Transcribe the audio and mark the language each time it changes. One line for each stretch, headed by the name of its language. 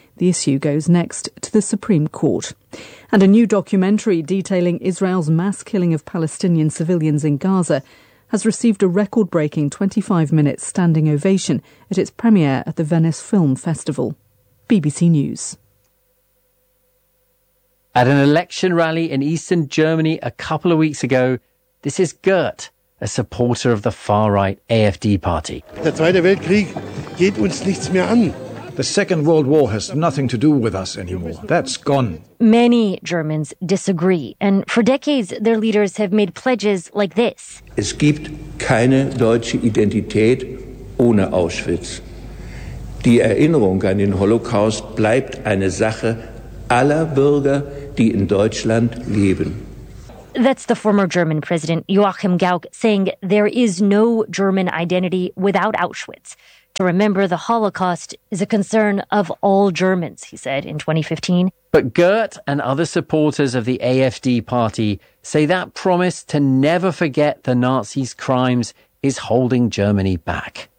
English: The issue goes next to the Supreme Court. And a new documentary detailing Israel's mass killing of Palestinian civilians in Gaza has received a record-breaking 25-minute standing ovation at its premiere at the Venice Film Festival. BBC News. At an election rally in eastern Germany a couple of weeks ago, this is Gert, a supporter of the far-right AfD party.
German: Der Zweite Weltkrieg geht uns nichts mehr an.
English: The Second World War has nothing to do with us anymore. That's gone. Many Germans disagree. And for decades, their leaders have made pledges like this.
German: Es gibt keine deutsche Identität ohne Auschwitz. Die Erinnerung an den Holocaust bleibt eine Sache aller Bürger, die in Deutschland leben.
English: That's the former German president Joachim Gauck saying there is no German identity without Auschwitz. To remember the Holocaust is a concern of all Germans, he said in 2015. But Gert and other supporters of the AfD party say that promise to never forget the Nazis' crimes is holding Germany back.